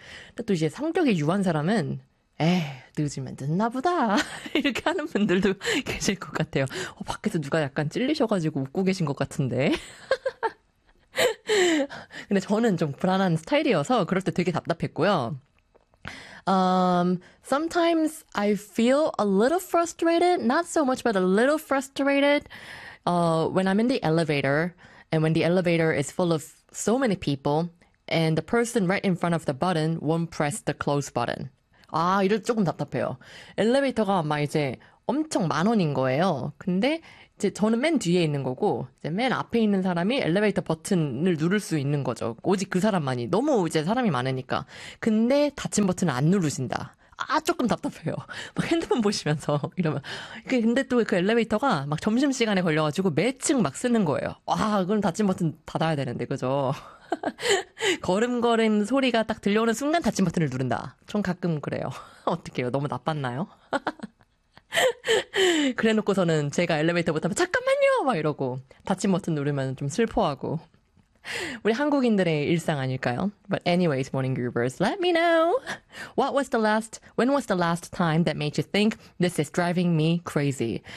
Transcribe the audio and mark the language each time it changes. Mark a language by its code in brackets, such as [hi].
[ko] 근데 또 이제 성격이 유한 사람은 늦으면 늦나 보다 이렇게 하는 분들도 계실 것 같아요. 밖에서 누가 약간 찔리셔가지고 웃고 계신 것 같은데 근데 저는 좀 불안한 스타일이어서 그럴 때 되게 답답했고요. [en] Sometimes I feel a little frustrated, not so much, but a little frustrated when I'm in the elevator and when the elevator is full of so many people and the person right in front of the button won't press the close button. [ko] 아, 이럴 때 조금 답답해요. 엘리베이터가 막 이제 엄청 만 원인 거예요. 근데 이제 저는 맨 뒤에 있는 거고, 이제 맨 앞에 있는 사람이 엘리베이터 버튼을 누를 수 있는 거죠. 오직 그 사람만이. 너무 이제 사람이 많으니까. 근데 닫힌 버튼을 안 누르신다. 아, 조금 답답해요. 막 핸드폰 보시면서 이러면. 근데 또그 엘리베이터가 막 점심시간에 걸려가지고 매층 막 쓰는 거예요. 와, 그럼 닫힌 버튼 닫아야 되는데, 그죠? 걸음걸음 소리가 딱 들려오는 순간 닫힌 버튼을 누른다. 전 가끔 그래요. 어떡해요. 너무 나빴나요? 그래놓고서는 제가 엘리베이터 못하면 잠깐만요! 막 이러고, 닫힌 버튼 누르면 좀 슬퍼하고. 우리 한국인들의 일상 아닐까요? [en] But anyways, morning groovers, let me know. When was the last time that made you think this is driving me crazy?